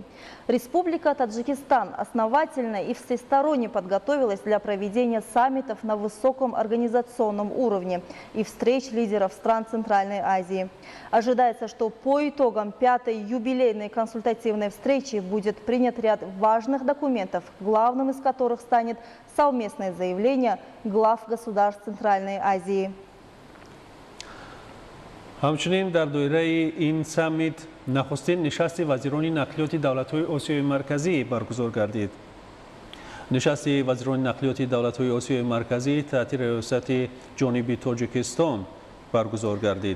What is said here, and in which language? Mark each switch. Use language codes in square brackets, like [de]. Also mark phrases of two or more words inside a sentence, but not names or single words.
[ru] Республика Таджикистан основательно и всесторонне подготовилась для проведения саммитов на высоком организационном уровне и встреч лидеров стран Центральной Азии. Ожидается, что по итогам 5-й юбилейной консультативной встречи будет принят ряд важных документов, главным из которых станет совместное заявление глав государств Центральной Азии. [fa] همچنین در دایره این سمیت نخستین نشست وزیران نقلیات دولت‌های آسیای مرکزی برگزار گردید. نشست وزیران نقلیات دولت‌های آسیای مرکزی تحت ریاست جانب تاجیکستان برگزار گردید.